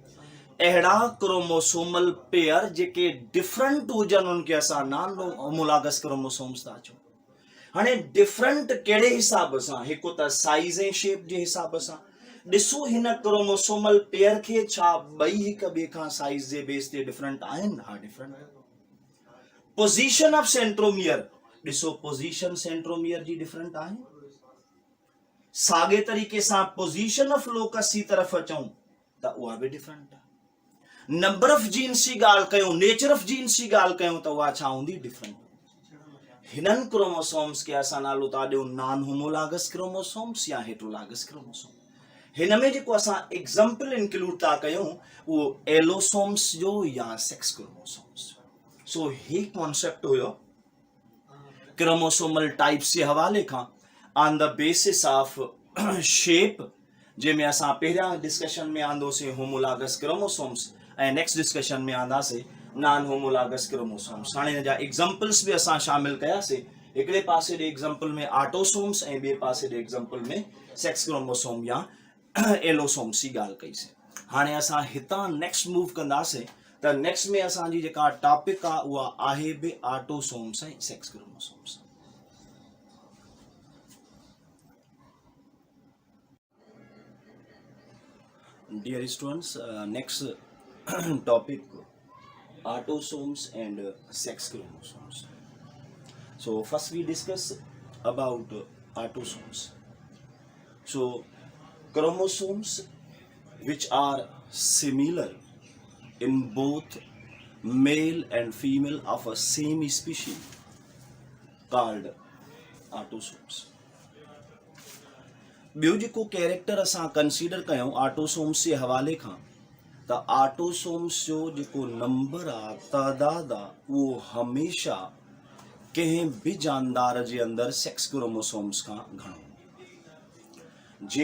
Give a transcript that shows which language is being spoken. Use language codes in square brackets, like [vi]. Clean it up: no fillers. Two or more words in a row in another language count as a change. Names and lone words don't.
[sd] अहिड़ा [en] chromosomal pair [sd] जेके डिफरेंट हुजनि, उनखे असां [en] non homologous chromosomes [sd] था चऊं। हाणे डिफरेंट कहिड़े हिसाब सां? हिकु त साइज़ ऐं शेप जे हिसाब सां। ॾिसो हिन [en] chromosomal pair [sd] खे छा ॿई हिक ॿिए खां साइज़ जे बेस ते डिफरेंट आहिनि? हा, डिफरेंट। [en] position of centromere, [sd] ॾिसो [en] position centromere [sd] जी डिफरेंट आहे। साॻे तरीक़े सां [en] position of locus [sd] जी तरफ़ अचूं त उहा बि डिफरेंट आहे। [en] number of genes [sd] जी ॻाल्हि कयूं, [en] nature of genes [sd] जी ॻाल्हि कयूं त उहा छा हूंदी? डिफरेंट। हिननि क्रोमोसोम्स खे असां नालो था ॾियूं [en] non homologous chromosomes [sd] या [en] heterologous chromosome. [sd] हिन में जेको असां [en] example include [sd] था कयूं, उहो एलोसोम्स जो या [en] sex chromosomes. [sd] सो ही कॉन्सेप्ट हुयो [en] chromosomal types [sd] जे हवाले खां [en] on the basis of shape, [sd] जंहिंमें असां पहिरियां डिस्कशन में आंदोसीं [en] homologous chromosomes, [sd] ऐं [en] next discussion [sd] में आंदासीं [en] non homologous chromosomes. [sd] हाणे हिन जा एग्जाम्पल्स बि असां शामिल कयासीं। हिकिड़े पासे ॾे एग्जाम्पल में ऑटोसोम्स ऐं ॿिए पासे ॾे एग्जाम्पल में [en] sex chromosome [sd] या एलोसोम्स जी ॻाल्हि कईसीं। हाणे असां हितां [en] next move [sd] कंदासीं त नेक्स्ट में असांजी जेका टॉपिक आहे उहा आहे बि ऑटोसोम्स ऐं [en] sex chromosomes. Dear students, next topic, autosomes and sex chromosomes. So first we discuss about autosomes. So chromosomes which are similar in both male and female of a same species called autosomes. [sd] ॿियो जेको कैरेक्टर असां कंसीडर कयूं ऑटोसोम्स जे हवाले खां, त ऑटोसोम्स जो जेको नंबर आहे, तइदाद आहे, उहो हमेशह कंहिं बि जानदार जे अंदरि [en] sex chromosomes [sd] खां घणो।